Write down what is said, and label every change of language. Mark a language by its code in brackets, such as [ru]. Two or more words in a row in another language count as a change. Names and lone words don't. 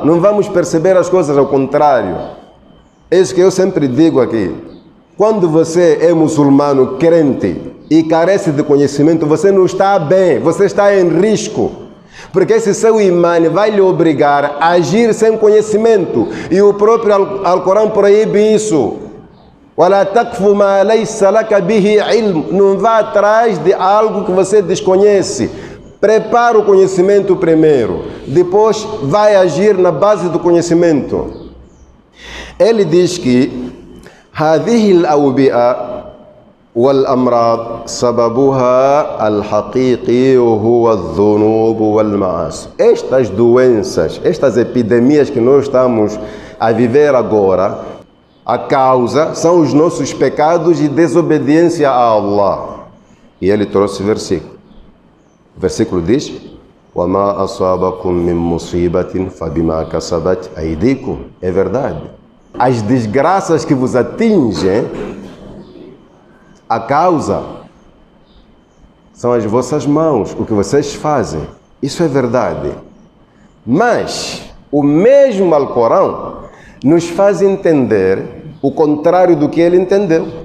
[pt] Não vamos perceber as coisas ao contrário. É isso que eu sempre digo aqui. Quando você é muçulmano crente e carece de conhecimento, você não está bem, você está em risco. Porque esse seu imã vai lhe obrigar a agir sem conhecimento. E o próprio Alcorão proíbe isso. [ar] وَلَا تَقْفُ مَا لَيْسَ لَكَ بِهِ عِلْمٌ. [pt] Não vá atrás de algo que você desconhece. Prepara o conhecimento primeiro. Depois vai agir na base do conhecimento. Ele diz que [ar] هذه الأوبئة والأمراض سببها الحقيقي وهو الذنوب والمعاصي. [pt] Estas doenças, estas epidemias que nós estamos a viver agora, a causa são os nossos pecados e desobediência a Allah. E ele trouxe versículo. O versículo diz: [ar] وَمَا أَصَابَكُم مِّن مُّصِيبَةٍ فَبِمَا كَسَبَتْ أَيْدِيكُم. [pt] É verdade. As desgraças que vos atingem, a causa são as vossas mãos, o que vocês fazem. Isso é verdade. Mas o mesmo Alcorão nos faz entender o contrário do que ele entendeu.